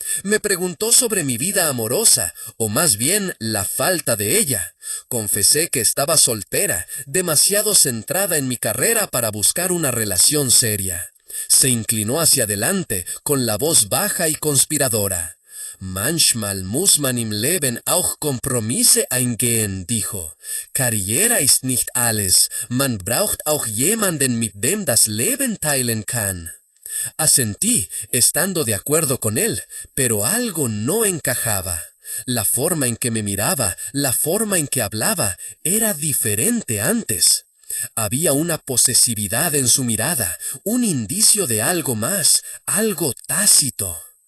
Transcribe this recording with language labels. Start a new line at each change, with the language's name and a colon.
Spanish: Me preguntó sobre mi vida amorosa, o más bien la falta de ella. Confesé que estaba soltera, demasiado centrada en mi carrera para buscar una relación seria. Se inclinó hacia adelante, con la voz baja y conspiradora.
German: Manchmal muss man im Leben auch Kompromisse eingehen,
Spanish: dijo.
German: Karriere ist nicht alles, man braucht auch jemanden, mit dem das Leben teilen kann.
Spanish: Asentí, estando de acuerdo con él, pero algo no encajaba. La forma en que me miraba, la forma en que hablaba, era diferente antes. Había una posesividad en su mirada, un indicio de algo más, algo tácito.